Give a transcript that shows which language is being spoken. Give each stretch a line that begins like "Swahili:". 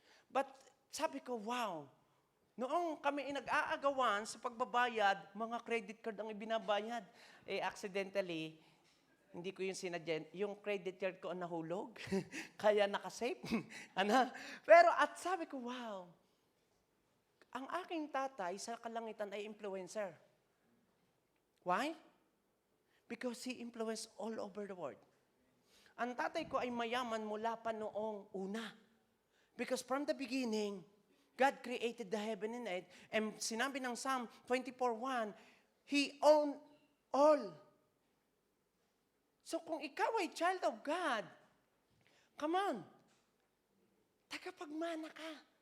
Filipino: But sabi ko, wow, noong kami nag-aagawan sa pagbabayad, mga credit card ang ibinabayad. Accidentally, hindi ko yung sinadya, yung credit card ko ang nahulog. Kaya nakasave. Pero at sabi ko, wow, ang aking tatay sa kalangitan ay influencer.
English: Why? Because he influenced all over the world.
Filipino: Ang tatay ko ay mayaman mula pa noong una.
English: Because from the beginning, God created the heaven and earth. And
Filipino: sinabi ng
English: Psalm 24:1, He owned all.
Filipino: So kung ikaw ay child of God,
English: come on,
Filipino: tagapagmana ka.